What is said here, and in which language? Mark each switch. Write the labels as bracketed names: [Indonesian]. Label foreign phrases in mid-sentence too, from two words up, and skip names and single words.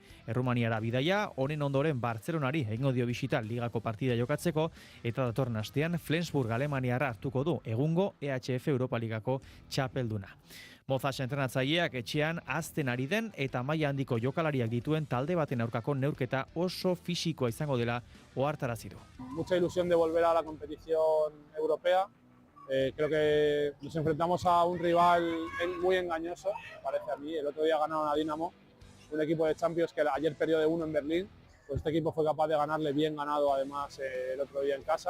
[Basque] Errumaniara bidaia, honen ondoren Bartzelonari egingo dio bisita ligako partida jokatzeko eta datorren astean Flensburg Alemaniara hartuko du egungo EHF Europa Ligako txapelduna. Mozas entrenatzaileak etxean azten ari den eta maila handiko jokalariak dituen talde baten aurkako neurketa oso fisikoa izango dela ohartarazi du. [Spanish] Mucha ilusión de volver a la competición europea. Creo que nos enfrentamos a un rival muy engañoso, me parece a mí. El otro día ganaron a Dinamo, un equipo de Champions que ayer perdió de 1 en Berlín. Pues este equipo fue capaz de ganarle bien ganado además el otro día en casa.